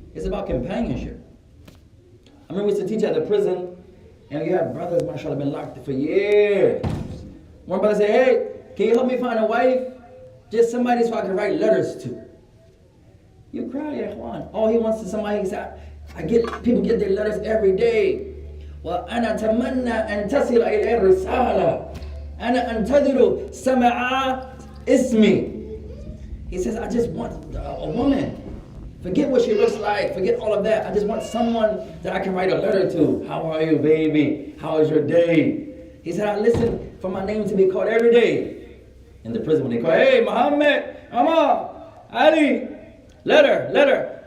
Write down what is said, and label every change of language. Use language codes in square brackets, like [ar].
[en] It's about companionship. I remember we used to teach at the prison, and you have brothers, mashallah, been locked for years. One brother said, hey, can you help me find a wife? Just somebody so I can write letters to. You cry, ya ikhwan. All he wants is somebody. He said, people get their letters every day. [ar] Well, أنا أتمنى أن تصل إلى الرسالة. أنا أنتظر سماع اسمي. [en] He says, I just want a woman. Forget what she looks like. Forget all of that. I just want someone that I can write a letter to. How are you, baby? How is your day? He said, I listen for my name to be called every day. In the prison, when they call, hey, Muhammad, Amma, Ali, letter.